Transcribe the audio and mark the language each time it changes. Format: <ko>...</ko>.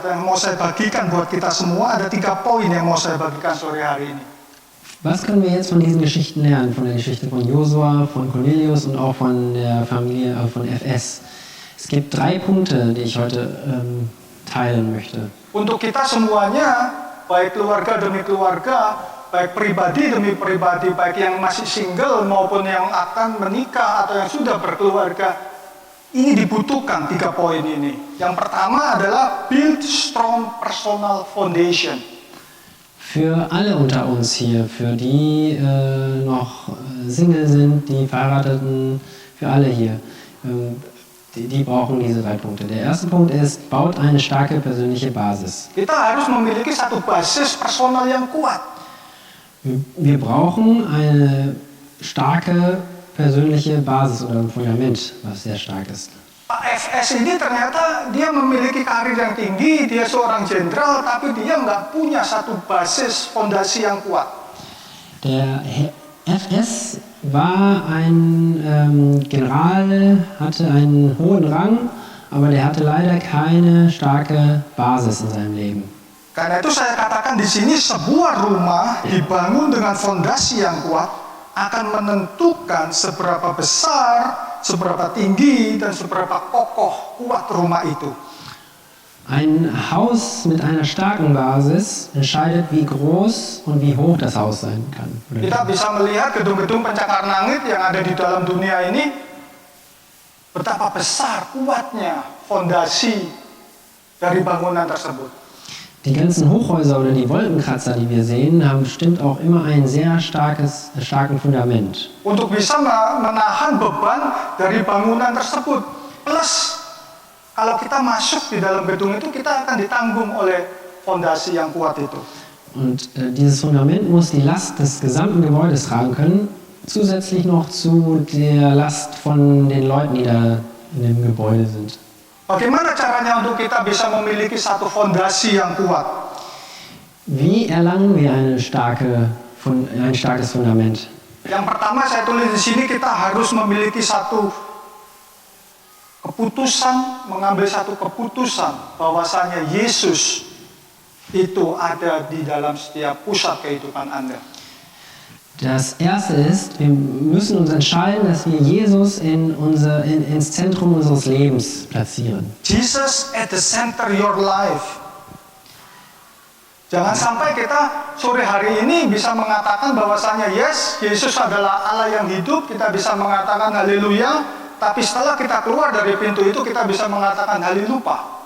<id>Dan mau saya bagikan buat kita semua, ada 3 poin yang mau saya bagikan sore hari ini.</id> <de>Was können wir jetzt von diesen Geschichten lernen? Von der Geschichte von Josua, von Cornelius und auch von der Familie von FS. Es gibt 3 Punkte, die ich heute teilen möchte.</de> <id>Untuk kita semuanya, baik keluarga demi keluarga, baik pribadi demi pribadi, baik yang masih single maupun yang akan menikah atau yang sudah berkeluarga, ini dibutuhkan 3 poin ini. Yang pertama adalah</id> <en>build strong personal foundation.</en> <de>Für alle unter uns hier, für die noch Single sind, die Verheirateten, für alle hier, die brauchen diese 3 Punkte. Der erste Punkt ist, baut eine starke persönliche Basis.</de> <id>Kita harus memiliki satu basis personal yang kuat.</id> <de>Wir brauchen eine starke persönliche Basis oder ein Fundament, was sehr stark ist.</de> <id>Pak FS ini ternyata dia memiliki karir yang tinggi, dia seorang jenderal, tapi dia nggak punya satu basis fondasi yang kuat.</id> <de>Der FS war ein General, hatte einen hohen Rang, aber der hatte leider keine starke Basis in seinem Leben.</de> <id>Karena itu saya katakan di sini sebuah rumah dibangun dengan fondasi yang kuat akan menentukan seberapa besar, seberapa tinggi, dan seberapa kokoh kuat rumah itu.</id> <de>Ein Haus mit einer starken Basis entscheidet, wie groß und wie hoch das Haus sein kann.</de> <id>Kita bisa melihat gedung-gedung pencakar langit yang ada di dalam dunia ini, betapa besar kuatnya fondasi dari bangunan tersebut.</id> <de>Die ganzen Hochhäuser oder die Wolkenkratzer, die wir sehen, haben bestimmt auch immer ein sehr starken Fundament.</de> <id>Untuk bisa menahan beban dari bangunan tersebut. Plus, kalau kita masuk di dalam gedung itu, kita akan ditanggung oleh fondasi yang kuat itu.</id> <de>Und dieses Fundament muss die Last des gesamten Gebäudes tragen können, zusätzlich noch zu der Last von den Leuten, die da in dem Gebäude sind.</de> <id>Bagaimana caranya untuk kita bisa memiliki satu fondasi yang kuat?</id> <de>Wie erlangen wir ein starkes Fundament?</de> <id>Yang pertama saya tulis di sini, kita harus memiliki satu keputusan, mengambil satu keputusan bahwasanya Yesus itu ada di dalam setiap pusat kehidupan Anda.</id> <de>Das erste ist, wir müssen uns entscheiden, dass wir Jesus ins Zentrum unseres Lebens platzieren.</de> <en>Jesus at the center your life.</en> <id>Jangan sampai kita sore hari ini bisa mengatakan bahwasanya yes, Yesus adalah Allah yang hidup, kita bisa mengatakan haleluya, tapi setelah kita keluar dari pintu itu kita bisa mengatakan haleluya.</id>